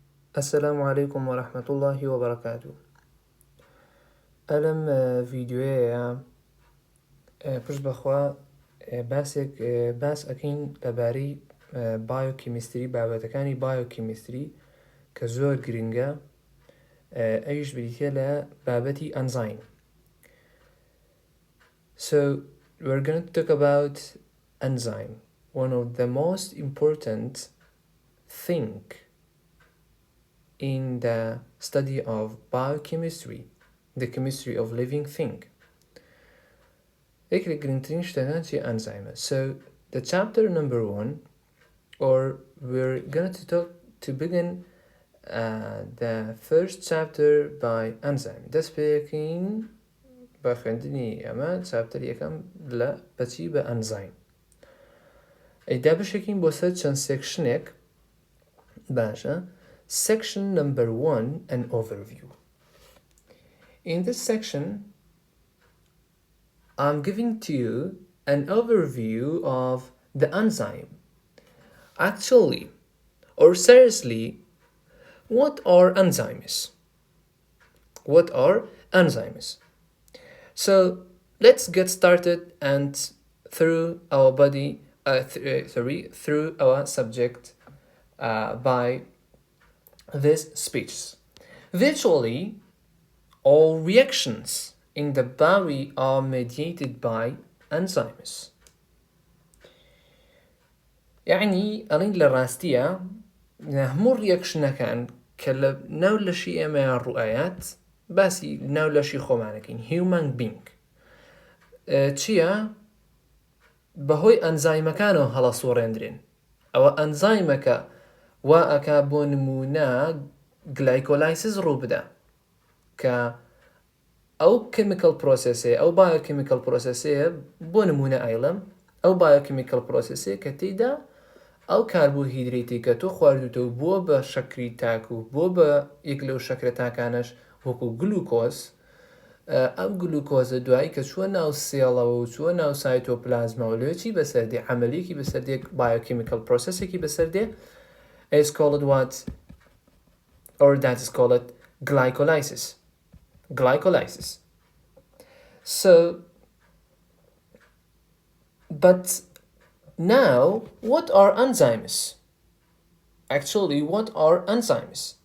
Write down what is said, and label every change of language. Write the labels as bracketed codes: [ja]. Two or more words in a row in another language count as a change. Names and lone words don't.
[ar] السلام عليكم ورحمة الله وبركاته. [ckb] ألم ڤیدیۆیە پشت بەخوا باس ئەکەین لەبارەی بایۆکێمیستری بابەتەکانی بایۆکێمیستری کە زۆر گرنگە ئەویش بریتیه لە بابەتی enzyme. [en] So we're going to talk about enzyme, one of the most important thing in the study of biochemistry, the chemistry of living thing. [ckb] گرنگترین شتەکان چی enzymes. [en] So the chapter number 1, or we're going to talk to begin the first chapter by enzyme. [ckb] دەست پێکەین بە خوێندنی ئەمە چاپتەر یەکەم لە بەچی بە enzyme. ئەیدا بشێکین بۆ سەر چەند سێکشنێک باشە. [en] Section number 1, an overview. In this section, I'm giving to you an overview of the enzyme. Actually, or seriously, what are enzymes? What are enzymes? So let's get started and through our body, through our subject by this speech. Virtually all reactions in the body are mediated by enzymes. [ckb] يعني ألين للراستية هەموو ریەکشنەکان کە لە ناو لەشی ئێمەیان ڕوئایات باسی ناو لەشی خۆمانەکەین [en] human being [ckb] چییە؟ بەهۆی ئەنزایمەکانەوە هەڵەسوڕێندرێن. ئەوە ئەنزایمەکە وا ئەکا بۆ نمونە گلایکۆلایسیس ڕوو بدە کە ئەو [en] chemical processێ [ckb] ئەو biochemical processێ بۆ نمونە ئایڵم ئەو [en] biochemical processێ [ckb] کە تێیدا ئەو کاربۆهیدرێتی کە تۆ خواردوتەوە بووە بە شەکری تاک و بۆ بە یەک لەو شەکرە تاکانەش وەکو گلوکۆز، ئەم گلوکۆزە دوایی کە چووە ناو سێڵەوە و چووە ناو سایتۆپلازمەوە لێکی بەسەردێ عەمەلێکی بەسەردێ [en] biochemical processێکی [ckb] بەسەردێ [en] is called what? Or that is called glycolysis. Glycolysis. So, but now, what are enzymes? Actually, what are enzymes?